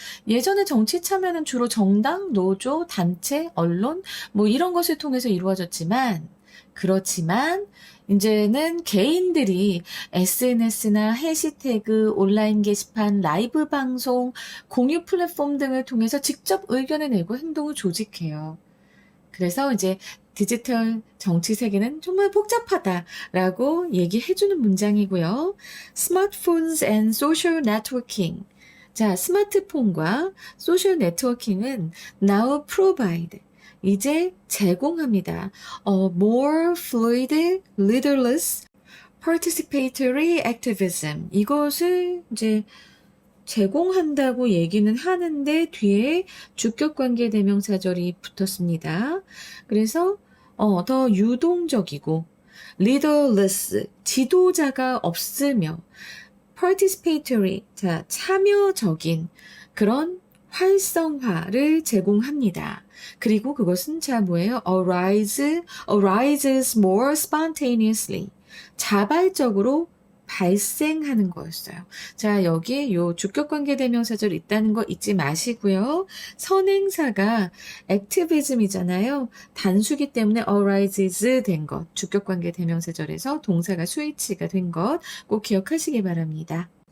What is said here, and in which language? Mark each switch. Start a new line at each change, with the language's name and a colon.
Korean: 예전에 정치 참여는 주로 정당, 노조, 단체, 언론, 뭐 이런 것을 통해서 이루어졌지만, 그렇지만, 이제는 개인들이 SNS나 해시태그, 온라인 게시판, 라이브 방송, 공유 플랫폼 등을 통해서 직접 의견을 내고 행동을 조직해요. 그래서 이제 디지털 정치 세계는 정말 복잡하다라고 얘기해주는 문장이고요.
English: Smartphones and social networking.
Korean: 자, 스마트폰과 소셜 네트워킹은
English: now provide.
Korean: 이제 제공합니다.
English: More fluid, leaderless, participatory activism.
Korean: 이것을 이제 제공한다고 얘기는 하는데 뒤에 주격관계 대명사절이 붙었습니다. 그래서 더 유동적이고 leaderless, 지도자가 없으며 participatory, 자, 참여적인 그런 활성화를 제공합니다. 그리고 그것은 자 뭐예요?
English: arises more spontaneously.
Korean: 자발적으로 발생하는 거였어요. 자, 여기 요 주격관계 대명사절 있다는 거 잊지 마시고요. 선행사가 activism이잖아요. 단수기 때문에 arises 된 것, 주격관계 대명사절에서 동사가 스위치가 된 것 꼭 기억하시기 바랍니다.